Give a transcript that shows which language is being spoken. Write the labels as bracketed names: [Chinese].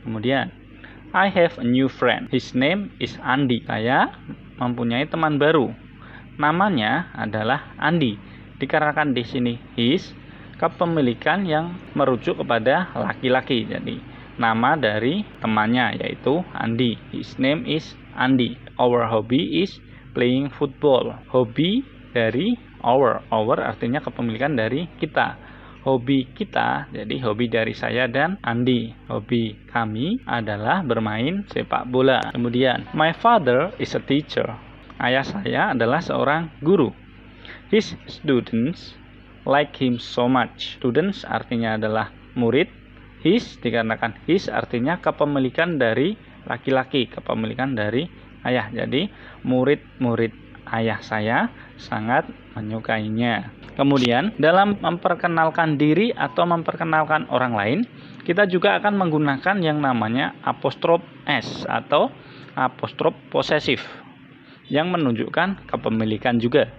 [English] Kemudian I have a new friend. His name is Andy. [Indonesian] Saya mempunyai teman baru. Namanya adalah Andy. Dikarenakan di sini his, kepemilikan yang merujuk kepada laki-laki. Jadi nama dari temannya yaitu Andy. [English] His name is Andy. Our hobby is playing football. [Indonesian] Hobi dari our artinya kepemilikan dari kita. Hobi kita, jadi hobi dari saya dan Andy. Hobi kami adalah bermain sepak bola. [English] Kemudian my father is a teacher. [Indonesian] Ayah saya adalah seorang guru. [English] His students like him so much. [Indonesian] Students artinya adalah murid. His dikarenakan his artinya kepemilikan dari laki-laki, kepemilikan dari ayah. Jadi murid-murid ayah saya sangat menyukainya. Kemudian dalam memperkenalkan diri atau memperkenalkan orang lain, kita juga akan menggunakan yang namanya apostrof s atau apostrof posesif yang menunjukkan kepemilikan juga.